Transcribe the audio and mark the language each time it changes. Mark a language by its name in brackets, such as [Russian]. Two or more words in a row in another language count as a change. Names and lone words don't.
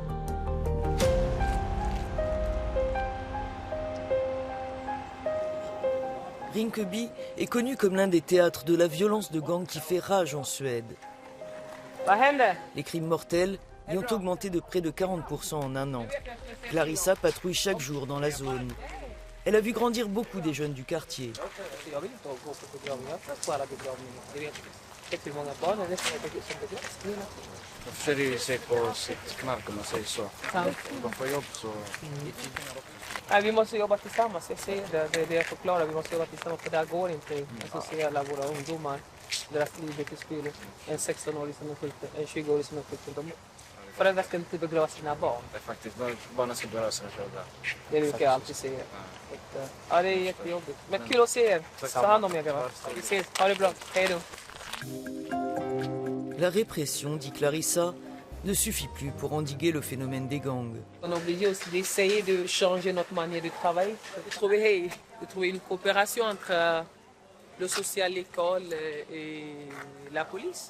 [French] Rinkeby est connu comme l'un des théâtres de la violence de gang qui fait rage en Suède. Les crimes mortels y ont augmenté de près de 40% en un an. Clarissa patrouille chaque jour dans la zone. Elle a vu grandir beaucoup des jeunes du quartier. [Swedish] Vi måste jobba tillsammans, jag ser det, det är det jag förklarar, vi måste jobba tillsammans för det här går inte. Associera alla våra ungdomar, deras liv till spel. En 16-årig som är skjuten, en 20-årig som är skjuten. Föräldrar ska inte begrava sina barn. Det är faktiskt, barnen ska begrava sina föräldrar. Det brukar jag alltid säga. Ja, det är jättejobbigt. Men kul att se er. Ta hand om er grabbar. Vi ses, ha det bra. Hej då. [French] La répression, dit Clarissa, ne suffit plus pour endiguer le phénomène des gangs. On est obligé aussi d'essayer de changer notre manière de travailler, de trouver une coopération entre le social, l'école et la police.